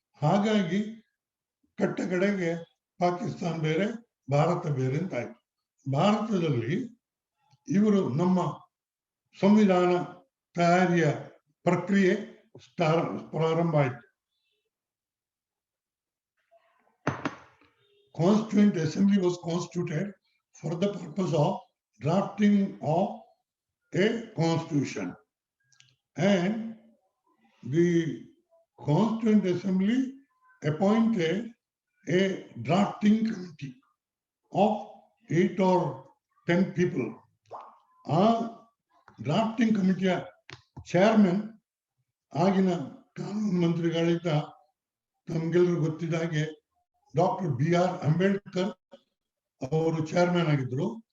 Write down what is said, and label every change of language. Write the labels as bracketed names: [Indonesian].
[Kannada] ಹಾಗಾಗಿ ಕಟ್ಟ ಕಡೆಗೆ ಪಾಕಿಸ್ತಾನ ಬೇರೆ ಭಾರತ ಬೇರೆ ಅಂತಾಯ್ತು. ಭಾರತದಲ್ಲಿ ಇವರು ನಮ್ಮ ಸಂವಿಧಾನ ತಯಾರಿಯ ಪ್ರಕ್ರಿಯೆ ಪ್ರಾರಂಭ ಆಯಿತು. [English] Constituent Assembly was constituted for the purpose of drafting of a constitution, and the Constituent Assembly appointed a drafting committee of 8 or 10 people. [Kannada] Drafting ಕಮಿಟಿಯ chairman ಆಗಿನ ಕಾನೂನು ಮಂತ್ರಿಗಳಿದ್ದ ನಮ್ಗೆಲ್ಲರೂ ಗೊತ್ತಿದ್ದ ಹಾಗೆ ಡಾಕ್ಟರ್ BR ಅಂಬೇಡ್ಕರ್ ಅವರು ಚೇರ್ಮನ್ ಆಗಿದ್ರು.